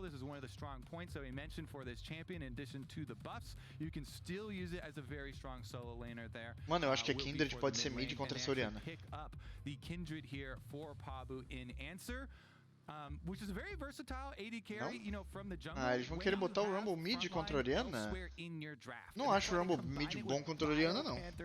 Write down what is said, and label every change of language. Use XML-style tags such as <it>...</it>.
<en>This is one of the strong points that we mentioned for this champion. In addition to the buffs, you can still use it as a very strong solo laner there.</en> <pt>Mano, eu acho que a Kindred pode ser mid contra a Soriana.</pt> <en>Pick up the Kindred here for Pabu in answer. Which is a very versatile AD carry, you know, from the jungle.</en> <pt>Eles vão querer botar o Rumble mid contra a Orianna? Não acho o Rumble mid bom contra a Orianna, não.</pt>